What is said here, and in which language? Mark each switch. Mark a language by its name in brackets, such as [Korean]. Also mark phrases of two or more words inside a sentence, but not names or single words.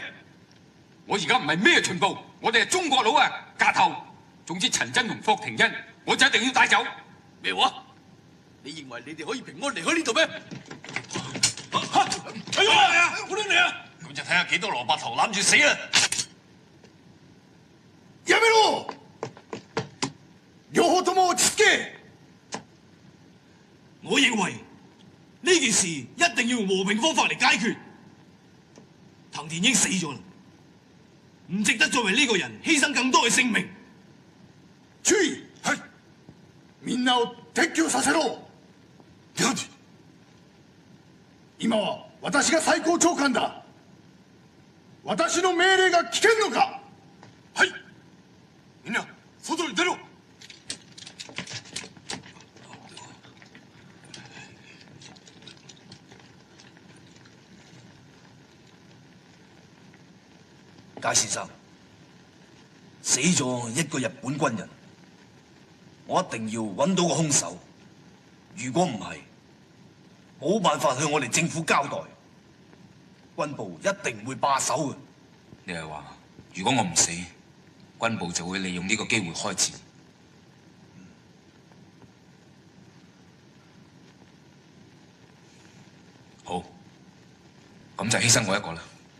[Cantonese] 我而家唔係咩巡捕，我哋係中國佬啊！架頭。總之陳真同霍廷恩，我就一定要帶走。咩話？你認為你哋可以平安離開呢度咩？哎呀！好亂嚟啊！咁就睇下幾多蘿蔔頭攬住死啊！ [Japanese] やめろ！両方とも落ち着け！ [Cantonese] 我認為呢件事一定要用和平方法嚟解決。藤田英死咗啦，唔值得再為呢個人犧牲更多嘅性命。 [Japanese] 注意！ はい。みんなを撤去させろ。今は私が最高長官だ。私の命令が聞けんのか？はい。みんな外に出ろ。 [Cantonese] 解先生，死咗一個日本軍人，我一定要揾到個兇手。如果唔係，冇辦法向我哋政府交代，軍部一定會罷手嘅。你係話，如果我唔死，軍部就會利用呢個機會開戰。好，咁就犧牲我一個啦。